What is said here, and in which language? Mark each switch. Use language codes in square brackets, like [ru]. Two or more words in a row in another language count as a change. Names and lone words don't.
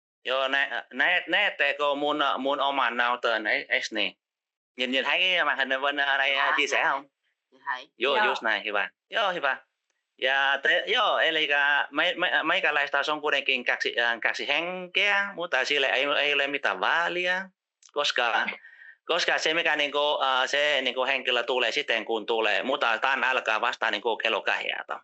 [fi] Joo, näettekö mun oman näytön, eikö niin? [vi] Nhìn thấy màn hình bên đây Dạ, chia sẻ không? dạ thấy. [fi] Joo, Joo. just näin, hyvä. Joo, hyvä. Ja joo, eli meikäläistä on kuitenkin kaksi henkeä, mutta sille ei ole mitään väliä, koska se mikä se henkilö tulee sitten kun tulee, mutta tämä alkaa vasta kello 2.